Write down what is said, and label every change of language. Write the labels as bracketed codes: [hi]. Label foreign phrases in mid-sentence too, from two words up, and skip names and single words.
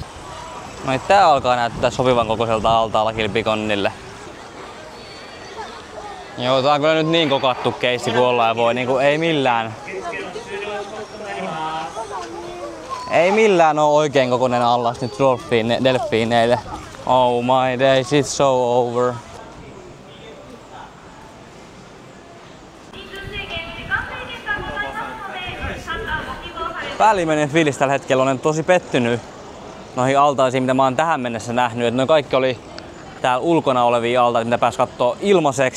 [fi] No niin, tää alkaa näyttää sopivan kokoiselta altaalta kilpikonnille. Joo, tää on kyllä nyt niin kokattu keissi kuin ollaan ja voi, niinku ei millään oo oikein kokoinen allas nyt delfiineille. [en] Oh my days, it's so over. [fi] Päällimmäinen fiilis tällä hetkellä, olen tosi pettynyt noihin altaisiin, mitä mä oon tähän mennessä nähnyt. Et noi kaikki oli täällä ulkona olevia altaita, mitä pääsi kattoo ilmaiseksi.